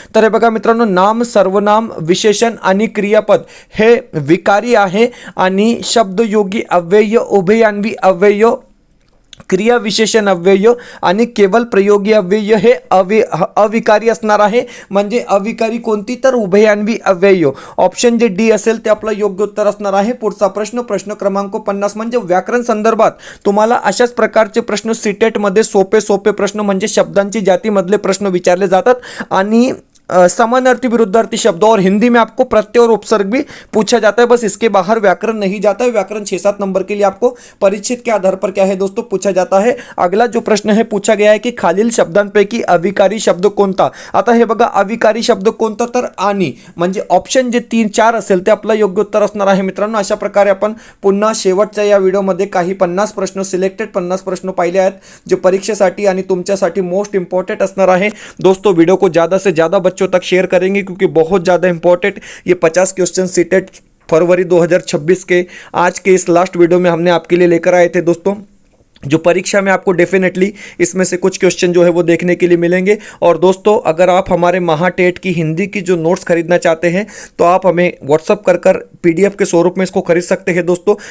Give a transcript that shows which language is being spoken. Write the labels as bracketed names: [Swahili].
[Marathi] तर हे बघा मित्रांनो, नाम, सर्वनाम, विशेषण आणि क्रियापद हे विकारी आहे आणि शब्दयोगी अव्यय, उभययान्वी अव्यय, क्रिया विशेषण अव्यय आणि केवल प्रयोगी अव्यय हे अविकारी असणार आहे. म्हणजे अविकारी कोणती, तर उभययान्वी अव्यय. ऑप्शन जे D असेल ते आपलं योग्य उत्तर असणार आहे. पुढचा प्रश्न, प्रश्न क्रमांक 50. म्हणजे व्याकरण संदर्भात तुम्हाला अशाच प्रकारचे प्रश्न सीटेट मध्ये सोपे प्रश्न म्हणजे शब्दांची जातीमधले प्रश्न विचारले जातात. आणि समानार्थी विरुद्धार्थी शब्द [Hindi] और हिंदी में आपको प्रत्यय और उपसर्ग भी पूछा जाता है. बस इसके बाहर व्याकरण नहीं जाता है. व्याकरण 6-7 नंबर के लिए आपको परिचित के आधार पर क्या है दोस्तों पूछा जाता है. अगला जो प्रश्न है पूछा गया है कि [Marathi] खालील शब्दांपैकी अविकारी शब्द कोणता. आता हे बघा, अविकारी शब्द कोणता, तर आणि. म्हणजे ऑप्शन जे 3-4 असेल ते आपलं योग्य उत्तर असणार आहे. मित्रांनो, अशा प्रकारे आपण पुन्हा शेवटच्या या व्हिडिओमध्ये काही 50 प्रश्न, सिलेक्टेड 50 प्रश्न पाहिले आहेत जे परीक्षेसाठी आणि तुमच्यासाठी मोस्ट इंपॉर्टेंट असणार आहे. [Hindi] दोस्तों, वीडियो को ज़्यादा से ज़्यादा तक शेयर करेंगे क्योंकि बहुत ज़्यादा इंपॉर्टेंट ये 50 क्वेश्चन सीटेट फरवरी 2026 के आज के इस लास्ट वीडियो में हमने आपके लिए लेकर आए थे दोस्तों. जो परीक्षा में आपको डेफिनेटली इसमें से कुछ क्वेश्चन जो है वो देखने के लिए मिलेंगे। और दोस्तों अगर आप हमारे महाटेट की हिंदी की जो नोट्स खरीदना चाहते हैं तो आप हमें व्हाट्सअप कर पीडीएफ के स्वरूप में इसको खरीद सकते हैं दोस्तों।